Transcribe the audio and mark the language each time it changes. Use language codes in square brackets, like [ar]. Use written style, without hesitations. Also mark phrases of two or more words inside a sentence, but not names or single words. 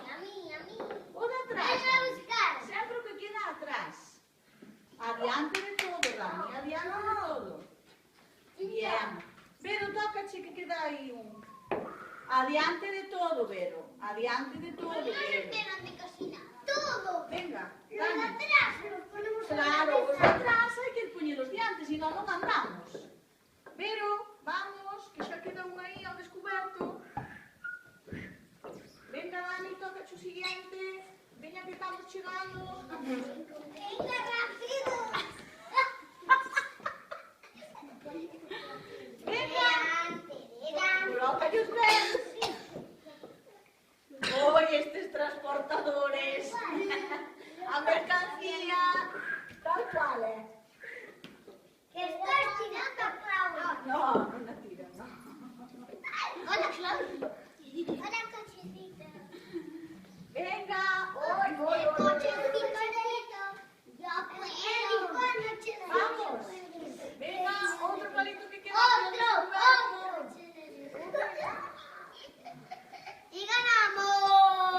[gl] O de atrás. [es] Venga a buscar. [gl] Sempre o que queda atrás. Adiante de todo, Dani, adiante de todo. [es] Bien. [gl] Vero, tócache que queda aí un... Adiante de todo, Vero. Adiante de todo, [es] No nos Vero. esperan de cocina. Todo. Venga, Los de Dani. atrás los ponemos a la [gl] Claro, os de [es] cabeza. [gl] atrás hai que poñelos diante, senón non andamos. Pero, vamos, que xa queda un aí ao descoberto. Venga, Dani, toca o siguiente. Veña que estamos chegando. [es] Venga, rápido. Venga. Delante. [gl] Colócallos ben. Oi, estes transportadores. A mercancía. Tal cual, Que estás tirando a Claudia. No, non a tira, no. [es] Hola, Claudia. Hola, cochecito. Venga. El cochecito. Yo puedo. Vamos. [gl] Venga, outro palito que queda. [es] Otro. Y ganamos.